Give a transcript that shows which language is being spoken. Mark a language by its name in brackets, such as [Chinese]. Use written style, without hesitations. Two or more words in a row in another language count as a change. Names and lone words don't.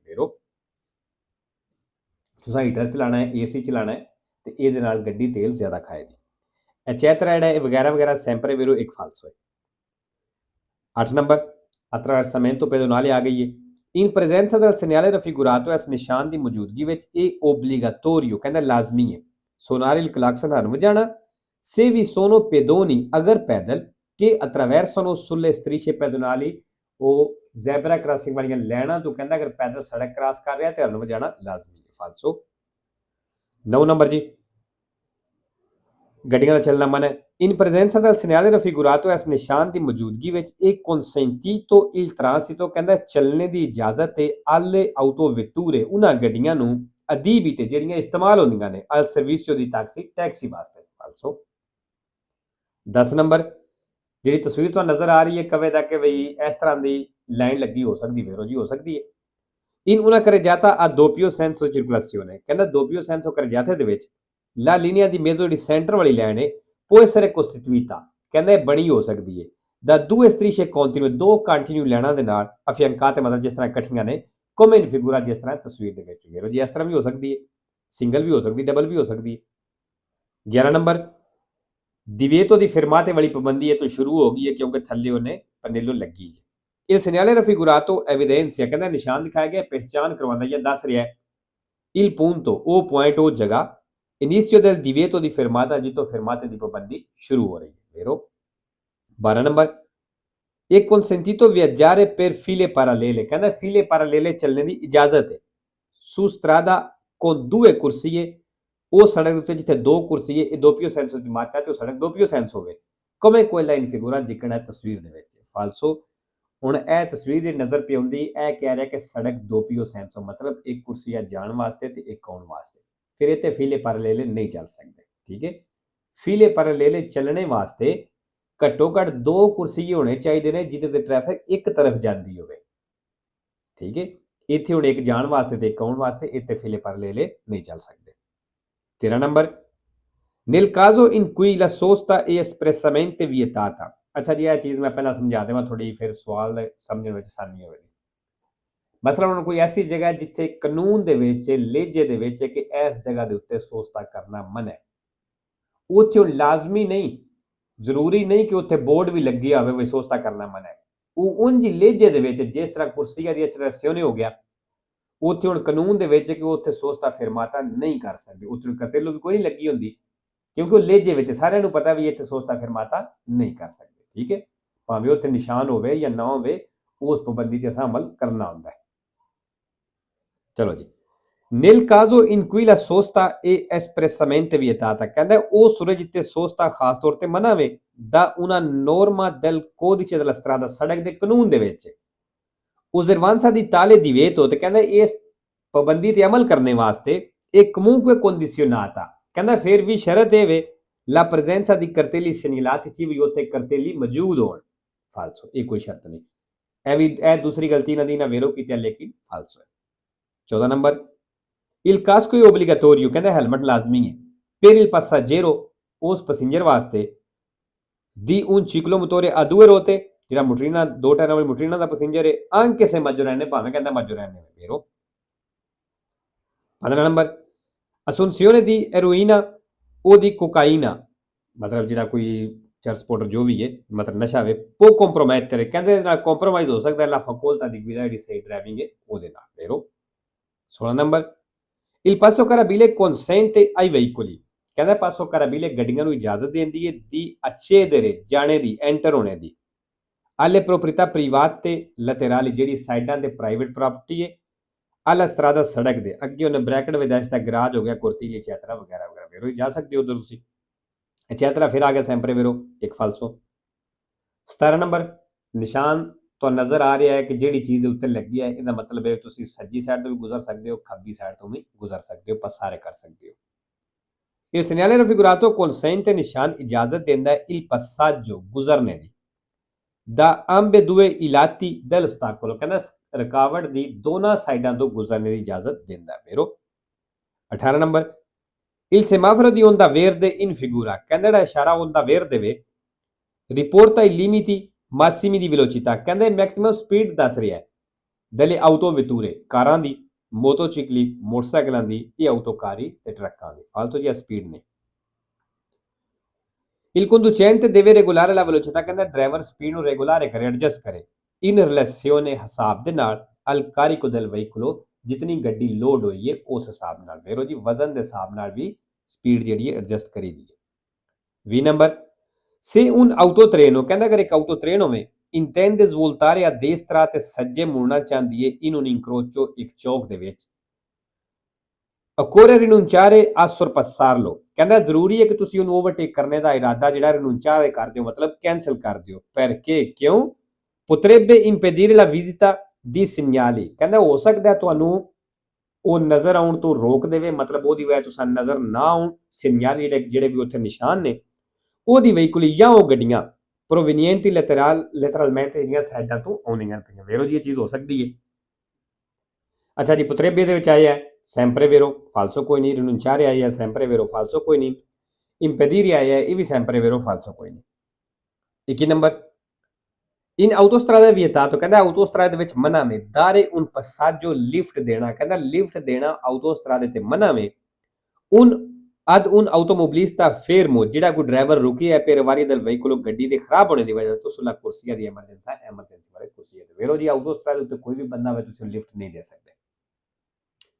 [Punjabi] ਵੇਰੋ ਤੁਸੀਂ ਹੀਟਰ ਚਲਾਣਾ ਹੈ, ਏਸੀ ਚਲਾਣਾ ਹੈ ਤੇ ਇਹਦੇ ਨਾਲ ਗੱਡੀ ਤੇਲ ਜ਼ਿਆਦਾ ਖਾਏਗੀ। ਐਚੈਤਰਾ ਜਿਹੜਾ ਇਹ ਵਗੈਰਾ ਵਗੈਰਾ [Italian] sempre vero [Punjabi] ਇੱਕ ਫਾਲਸੋ ਹੈ। [Italian] 8 ਨੰਬਰ attraversamento pedonale [Punjabi] ਆ ਗਈ ਹੈ [Italian] in presenza del segnale raffigurato, [Punjabi] ਇਸ ਨਿਸ਼ਾਨ ਦੀ ਮੌਜੂਦਗੀ ਵਿੱਚ ਇਹ obbligatorio, ਕਹਿੰਦਾ ਲਾਜ਼ਮੀ ਹੈ [Italian] suonare il clacson, [Punjabi] ਹਰਨ ਵਜਾਣਾ [Italian] se vi sono pedoni, [Punjabi] ਅਗਰ ਪੈਦਲ [Italian] che attraversano sulle strisce pedonali, [Punjabi] ਉਹ [English] zebra crossing [Punjabi] ਵਾਲੀਆਂ ਲੈਣਾ ਤੋਂ, ਕਹਿੰਦਾ ਅਗਰ ਪੈਦਲ ਸੜਕ ਕ੍ਰਾਸ ਕਰ ਰਿਹਾ ਤੇ ਹਰਨ ਵਜਾਣਾ ਲਾਜ਼ਮੀ ਹੈ। ਫਾਲਸੋ। 9 ਨੰਬਰ ਜੀ ਗੱਡੀਆਂ ਦਾ ਚੱਲਣਾ ਮਨਾ [Italian] in presenza del segnale raffigurato, [Punjabi] ਇਸ ਨਿਸ਼ਾਨ ਦੀ ਮੌਜੂਦਗੀ ਵਿੱਚ ਇਹ [Italian] consentito il transito, [Punjabi] ਕਹਿੰਦਾ ਚੱਲਣੇ ਦੀ ਇਜਾਜ਼ਤ ਹੈ [Italian] alle autovetture, [Punjabi] ਉਹਨਾਂ ਗੱਡੀਆਂ ਨੂੰ ਅਦੀਬੀ ਤੇ ਜਿਹੜੀਆਂ ਇਸਤੇਮਾਲ ਹੁੰਦੀਆਂ ਨੇ [Italian] al servizio di taxi, [Punjabi] ਟੈਕਸੀ ਵਾਸਤੇ। ਫਾਲਸੋ। 10 ਨੰਬਰ ਜਿਹੜੀ ਤਸਵੀਰ ਤੁਹਾਨੂੰ ਨਜ਼ਰ ਆ ਰਹੀ ਹੈ ਕਵੇ ਦਾ ਕਿ ਬਈ ਇਸ ਤਰ੍ਹਾਂ ਦੀ ਲਾਈਨ ਲੱਗੀ ਹੋ ਸਕਦੀ, ਵੇਰੋ ਜੀ ਹੋ ਸਕਦੀ ਹੈ। [Italian] in una carreggiata a doppio senso circolazione, ਕਹਿੰਦਾ doppio senso carreggiata [Punjabi] ਦੇ ਵਿੱਚ [Italian] la linea di mezzo, [Punjabi] ਜਿਹੜੀ ਸੈਂਟਰ ਵਾਲੀ ਲਾਈਨ ਹੈ [Italian] può essere costituita, [Punjabi] ਕਹਿੰਦਾ ਇਹ ਬਣੀ ਹੋ ਸਕਦੀ ਹੈ [Italian] da due strisce continue, [Punjabi] ਦੋ ਕੰਟੀਨਿਊ ਲਾਈਨਾਂ ਦੇ ਨਾਲ affiancate, ਮਤਲਬ ਜਿਸ ਤਰ੍ਹਾਂ ਇਕੱਠੀਆਂ ਨੇ, [Italian] come in figura, [Punjabi] ਜਿਸ ਤਰ੍ਹਾਂ ਤਸਵੀਰ ਦੇ ਵਿੱਚ। ਵੇਰੋ ਜੀ ਇਸ ਤਰ੍ਹਾਂ ਵੀ ਹੋ ਸਕਦੀ ਹੈ, ਸਿੰਗਲ ਵੀ ਹੋ ਸਕਦੀ, ਡਬਲ ਵੀ ਹੋ ਸਕਦੀ ਹੈ। 11 ਨੰਬਰ [Italian] divieto di fermate [Punjabi] ਵਾਲੀ ਪਾਬੰਦੀ ਹੈ ਤੋਂ ਸ਼ੁਰੂ ਹੋ ਗਈ ਹੈ ਕਿਉਂਕਿ ਥੱਲੇ ਉਹਨੇ ਪਨੇਲੋ ਲੱਗੀ ਹੈ। [Italian] il segnale raffigurato evidenzia, [Punjabi] ਕਹਿੰਦਾ ਨਿਸ਼ਾਨ ਦਿਖਾਇਆ ਗਿਆ ਪਹਿਚਾਨ ਕਰਵਾਉਂਦਾ ਜਾਂ ਦੱਸ ਰਿਹਾ ਹੈ [Italian] il punto, o point, o जगह, inizio del divieto di fermata, जितो fermate di [Hindi] पाबंदी शुरू हो रही है, [Italian] vero? 12 नंबर, è consentito viaggiare per file parallele, कहना file parallele [Hindi] चलने ਦੀ इजाजत है, [Italian] su strada con due corsie, [Punjabi] ਉਹ ਸੜਕ ਦੇ ਉੱਤੇ ਜਿੱਥੇ ਦੋ ਕੁਰਸੀਏ ਇਹ [Italian] doppio senso [Punjabi] ਦੀ ਮਾਤਰਾ ਤੇ ਉਹ ਸੜਕ [Italian] doppio senso [Punjabi] ਹੋਵੇ, [Italian] come quella in figura [Punjabi] ਜਿਕਣਾ ਤਸਵੀਰ ਦੇ ਵਿੱਚ, falso। ਹੁਣ ਇਹ ਤਸਵੀਰ ਦੀ ਨਜ਼ਰ ਪਈ ਹੁੰਦੀ, ਇਹ ਕਹਿ ਰਿਹਾ ਕਿ ਸੜਕ [Italian] doppio senso [Punjabi] ਮਤਲਬ ਇੱਕ ਕੁਰਸੀ ਆ ਜਾਣ ਵਾਸਤੇ ਤੇ ਇੱਕ ਆਉਣ ਵਾਸਤੇ, ਫਿਰ ਇਹ ਤੇ [Italian] file parallele [Punjabi] ਨਹੀਂ ਚੱਲ ਸਕਦੇ, ਠੀਕ ਹੈ। [Italian] file parallele [Punjabi] ਚੱਲਣੇ ਵਾਸਤੇ ਘੱਟੋ ਘੱਟ ਦੋ ਕੁਰਸੀਏ ਹੋਣੇ ਚਾਹੀਦੇ ਨੇ ਜਿਹਦੇ ਤੇ ਟ੍ਰੈਫਿਕ ਇੱਕ ਤਰਫ ਜਾਂਦੀ ਹੋਵੇ, ਠੀਕ ਹੈ। ਇੱਥੇ ਹੁਣ ਇੱਕ ਜਾਣ ਵਾਸਤੇ ਤੇ ਇੱਕ ਆਉਣ ਵਾਸਤੇ, ਇੱਥੇ [Italian] file parallele [Punjabi] ਨਹੀਂ ਚੱਲ ਸਕਦੇ। [Hindi] 13 नंबर, [Italian] nel caso in cui la sosta è espressamente vietata। [Hindi] अच्छा जी, यह चीज़ मैं पहला समझा देवां थोड़ी, फिर सवाल समझने में आसानी होगी। [Punjabi] मतलब ਹੁਣ [Hindi] कोई ऐसी जगह [Punjabi] जिथे कानून ਦੇ ਵਿੱਚ ਲੇਜੇ ਦੇ ਵਿੱਚ ਕਿ ਇਸ ਜਗ੍ਹਾ ਦੇ ਉੱਤੇ ਸੋਸਤਾ ਕਰਨਾ ਮਨਾ ਹੈ, ਉੱਥੇ ਲਾਜ਼ਮੀ ਨਹੀਂ, ਜ਼ਰੂਰੀ ਨਹੀਂ ਕਿ ਉੱਥੇ ਬੋਰਡ ਵੀ ਲੱਗਿਆ ਹੋਵੇ ਵੀ ਸੋਸਤਾ ਕਰਨਾ ਮਨਾ ਹੈ। ਉਹ ਉਂਝ ਲੇਜੇ ਦੇ ਵਿੱਚ ਜਿਸ ਤਰ੍ਹਾਂ ਕੁਰਸੀਆਂ ਦੀ ਐਕਸਪ੍ਰੈਸਿone ਹੋ ਗਿਆ, ਉੱਥੇ ਹੁਣ ਕਾਨੂੰਨ ਦੇ ਵਿੱਚ ਕਿ ਉੱਥੇ ਸੋਸਤਾ ਫਰਮਾਤਾ ਨਹੀਂ ਕਰ ਸਕਦੇ, ਉੱਥੇ ਕਰਤੇਲੋ ਵੀ ਕੋਈ ਨਹੀਂ ਲੱਗੀ ਹੁੰਦੀ, ਕਿਉਂਕਿ ਉਹ ਲੇਜੇ ਵਿੱਚ ਸਾਰਿਆਂ ਨੂੰ ਪਤਾ ਵੀ ਇੱਥੇ ਸੋਸਤਾ ਫਰਮਾਤਾ ਨਹੀਂ ਕਰ ਸਕਦੇ, ਠੀਕ ਹੈ। ਭਾਵੇਂ ਉੱਥੇ ਨਿਸ਼ਾਨ ਹੋਵੇ ਜਾਂ ਨਾ ਹੋਵੇ, ਉਸ ਪਾਬੰਦੀ ਤੇ ਅਸਾਂ ਅਮਲ ਕਰਨਾ ਹੁੰਦਾ ਹੈ। ਚਲੋ ਜੀ, [Italian] nel caso in cui la sosta è espressamente vietata, [Punjabi] ਕਹਿੰਦਾ ਉਹ ਸੂਰਜ ਜਿੱਤੇ ਸੋਸਤਾ ਖਾਸ ਤੌਰ ਤੇ ਮਨਾ ਵੇ, [Italian] da una norma del codice della strada, [Punjabi] ਸੜਕ ਦੇ ਕਾਨੂੰਨ ਦੇ ਵਿੱਚ [Italian] osservanza di tale divieto, [Punjabi] ਤੇ ਕਹਿੰਦਾ ਇਸ ਪਾਬੰਦੀ ਤੇ ਅਮਲ ਕਰਨੇ ਵਾਸਤੇ ਇਹ [Italian] comunque condizionata, [Punjabi] ਕਹਿੰਦਾ ਫਿਰ ਵੀ ਸ਼ਰਤ ਇਹ ਵੇ [Italian] la presenza di cartelli segnalati, [Punjabi] ਚ ਵੀ ਉੱਥੇ ਕਰਤੇਲੀ ਮੌਜੂਦ ਹੋਣ, ਫਾਲਸੋ, ਇਹ ਕੋਈ ਸ਼ਰਤ ਨਹੀਂ। ਇਹ ਦੂਸਰੀ ਗਲਤੀ ਇਹਨਾਂ ਦੀ ਨਾ ਵੇਰੋ ਕੀਤੀ ਹੈ, ਲੇਕਿਨ ਫਾਲਸੋ ਹੈ। 14 ਨੰਬਰ, [Italian] il casco è obbligatorio, [Punjabi] ਕਹਿੰਦਾ ਹੈਲਮਟ ਲਾਜ਼ਮੀ ਹੈ, [Italian] per il passeggero, [Punjabi] ਉਸ ਪੈਸੇਂਜਰ ਵਾਸਤੇ, [Italian] di un ciclomotore a due ruote, [Punjabi] ਜਿਹੜਾ ਮੋਟਰੀਨਾ ਦੋ ਟਾਇਰਾਂ ਵਾਲੀ ਮੋਟਰੀਨਾ ਦਾ ਪੈਸੇਂਜਰ ਹੈ, [Italian] anche se maggiorenne, [Punjabi] ਭਾਵੇਂ ਕਹਿੰਦਾ maggiorenne ਹੈ, vero? 15 ਨੰਬਰ, [Italian] assunzione di eroina o di cocaina, [Punjabi] ਮਤਲਬ ਜਿਹੜਾ ਕੋਈ ਚਰਸ ਪਾਊਡਰ ਜੋ ਵੀ ਹੈ, ਮਤਲਬ ਨਸ਼ਾ ਵੇ, [Italian] può compromettere, [Punjabi] ਕਹਿੰਦੇ ਇਹਦੇ ਨਾਲ ਕੰਪਰੋਮਾਈਜ਼ ਹੋ ਸਕਦਾ [Italian] la facoltà di guidare, [Punjabi] ਜਿਹੜੀ ਸਹੀ ਡਰਾਈਵਿੰਗ ਹੈ ਉਹਦੇ ਨਾਲ, vero? 16 ਨੰਬਰ, [Italian] il passo carabile consente ai veicoli, [Punjabi] ਕਹਿੰਦਾ [Italian] passo carabile [Punjabi] ਗੱਡੀਆਂ ਨੂੰ ਇਜਾਜ਼ਤ ਦਿੰਦੀ ਹੈ [Italian] di accedere, [Punjabi] ਜਾਣੇ ਦੀ, ਐਂਟਰ ਹੋਣੇ ਦੀ, [Italian] alle proprietà private laterali, [Punjabi] ਜਿਹੜੀ ਸਾਈਡਾਂ ਤੇ [English] private property [Punjabi] ਹੈ, [Italian] alla strada, [Punjabi] ਸੜਕ ਦੇ ਅੱਗੇ ਉਹਨੇ ਬ੍ਰੈਕਟ ਵਿੱਚ ਦੱਸਦਾ ਗਰਾਜ ਹੋ ਗਿਆ, ਕੁਰਤੀਲੀ, ਚੈਤਰਾ ਵਗੈਰਾ ਵਗੈਰਾ, ਵੇਰੋ ਜਾ ਸਕਦੇ ਹੋ ਉਧਰ ਤੁਸੀਂ। ਚੈਤਰਾ ਫਿਰ ਆ ਗਿਆ [Italian] sempre vero, [Punjabi] ਇੱਕ ਫਾਲਸੋ। 17 ਨੰਬਰ, ਨਿਸ਼ਾਨ [Hindi] तो नजर आ रहा है कि [Punjabi] ਜਿਹੜੀ ਚੀਜ਼ ਦੇ ਉੱਤੇ ਲੱਗੀ ਹੈ, ਇਹਦਾ ਮਤਲਬ ਹੈ ਤੁਸੀਂ ਸੱਜੀ ਸਾਈਡ ਤੋਂ ਵੀ ਗੁਜ਼ਰ ਸਕਦੇ ਹੋ, ਖੱਬੀ ਸਾਈਡ ਤੋਂ ਵੀ ਗੁਜ਼ਰ ਸਕਦੇ ਹੋ, ਪਸਾਰੇ ਕਰ ਸਕਦੇ ਹੋ। [Italian] ਇਹ segnale raffigurato consente, [Punjabi] ਨਿਸ਼ਾਨ ਇਜਾਜ਼ਤ ਦਿੰਦਾ ਹੈ [Italian] il passaggio, [Punjabi] ਗੁਜ਼ਰਨੇ ਦੀ, [Italian] da ambedue i lati dell'ostacolo, [Punjabi] ਕਹਿੰਦਾ ਰੁਕਾਵਟ ਦੀ ਦੋਨਾਂ ਸਾਈਡਾਂ ਤੋਂ ਗੁਜ਼ਰਨੇ ਦੀ ਇਜਾਜ਼ਤ ਦਿੰਦਾ ਹੈ, vero? 18 ਨੰਬਰ, [Italian] il semaforo di onda verde in figura, [Punjabi] ਕਹਿੰਦਾ ਜਿਹੜਾ ਇਸ਼ਾਰਾ [Italian] onda verde ਵੇ, riporta i limiti massimi di velocità, [Punjabi] ਕਹਿੰਦੇ [English] maximum speed [Punjabi] ਦੱਸ ਰਿਹਾ ਹੈ [Italian] delle autovetture, [Punjabi] ਕਾਰਾਂ ਦੀ, ਮੋਟੋਚਿਕਲੀ, ਮੋਟਰਸਾਈਕਲਾਂ ਦੀ, ਇਹ ਆਟੋਕਾਰੀ ਤੇ ਟਰੱਕਾਂ ਦੀ, ਫਾਲਤੂ ਜੀ ਸਪੀਡ ਨੇ। [Italian] il conducente deve regolare la velocità, [Punjabi] ਕਹਿੰਦਾ ਡਰਾਈਵਰ ਸਪੀਡ ਨੂੰ ਰੈਗੂਲਰ ਕਰੇ, ਐਡਜਸਟ ਕਰੇ, [Italian] in relazione, [Punjabi] ਹਿਸਾਬ ਦੇ ਨਾਲ, [Italian] al carico del veicolo, [Punjabi] ਜਿਤਨੀ ਗੱਡੀ ਲੋਡ ਹੋਈ ਹੈ ਉਸ ਹਿਸਾਬ ਨਾਲ, ਵੇਰੋ ਜੀ ਵਜ਼ਨ ਦੇ ਹਿਸਾਬ ਨਾਲ ਵੀ ਸਪੀਡ ਜਿਹੜੀ ਹੈ ਐਡਜਸਟ ਕਰੀ ਦੀ ਹੈ। 20 ਨੰਬਰ, [Italian] se un autotreno, [Punjabi] ਕਹਿੰਦਾ ਅਗਰ ਇੱਕ autotreno ਹੋਵੇ, [Italian] intende svoltare a destra [Punjabi] ਤੇ ਸੱਜੇ ਮੁੜਨਾ ਚਾਹੁੰਦੀ ਹੈ [Italian] in un incrocio, [Punjabi] ਇੱਕ ਚੌਕ ਦੇ ਵਿੱਚ, [Italian] occorre rinunciare a sorpassarlo, [Punjabi] ਕਹਿੰਦਾ ਜ਼ਰੂਰੀ ਹੈ ਕਿ ਤੁਸੀਂ ਉਹਨੂੰ ਓਵਰਟੇਕ ਕਰਨੇ ਦਾ ਇਰਾਦਾ ਜਿਹੜਾ rinunciare ਕਰ ਦਿਓ, ਮਤਲਬ ਕੈਂਸਲ ਕਰ ਦਿਓ, [Italian] perché, ਕਿਉਂ, potrebbe impedire la visita di segnali, [Punjabi] ਕਹਿੰਦਾ ਹੋ ਸਕਦਾ ਤੁਹਾਨੂੰ ਉਹ ਨਜ਼ਰ ਆਉਣ ਤੋਂ ਰੋਕ ਦੇਵੇ, ਮਤਲਬ ਉਹਦੀ ਵਜ੍ਹਾ ਤੋਂ ਸਾਨੂੰ ਨਜ਼ਰ ਨਾ ਆਉਣ segnali, ਜਿਹੜੇ ਵੀ ਉੱਥੇ ਨਿਸ਼ਾਨ ਨੇ, ਉਹਦੀ veicoli ਜਾਂ ਉਹ ਗੱਡੀਆਂ [Italian] provenienti lateralmente, [Punjabi] ਜਿਹੜੀਆਂ ਸਾਈਡਾਂ ਤੋਂ ਆਉਣੀਆਂ ਪਈਆਂ, ਵੇਰੋ ਜੀ ਇਹ ਚੀਜ਼ ਹੋ ਸਕਦੀ ਹੈ। ਅੱਛਾ ਜੀ, potrebbe ਦੇ ਵਿੱਚ ਆਇਆ [Italian] sempre vero, [Punjabi] falso ਕੋਈ ਨਹੀਂ, rinunciare ਆਇਆ [Italian] sempre vero, [Punjabi] falso ਕੋਈ ਨਹੀਂ, impedire ਆਇਆ ਇਹ ਵੀ [Italian] sempre vero, [Punjabi] falso ਕੋਈ ਨਹੀਂ। 21 ਨੰਬਰ, [Italian] in autostrada vietato, [Punjabi] ਕਹਿੰਦਾ autostrada ਦੇ ਵਿੱਚ ਮਨਾ ਵੇ, [Italian] dare un passaggio, [Punjabi] ਲਿਫਟ ਦੇਣਾ, ਕਹਿੰਦਾ ਲਿਫਟ ਦੇਣਾ autostrada ਤੇ ਮਨਾ ਵੇ, [Italian] ad un automobilista fermo, [Punjabi] ਜਿਹੜਾ ਕੋਈ ਡਰਾਈਵਰ ਰੁਕਿਆ [Italian] per varie del veicolo, [Punjabi] ਗੱਡੀ ਦੇ ਖਰਾਬ ਹੋਣੇ ਦੀ ਵਜ੍ਹਾ ਤੋਂ, [Italian] sulla corsia di emergenza [Punjabi] ਵਾਲੇ ਕੁਰਸੀਆਂ ਤੇ, ਵੇਰੋ ਜੀ autostrada ਉੱਤੇ ਕੋਈ ਵੀ ਬੰਦਾ ਹੋਵੇ ਤੁਸੀਂ ਲਿਫਟ ਨਹੀਂ ਦੇ ਸਕਦੇ।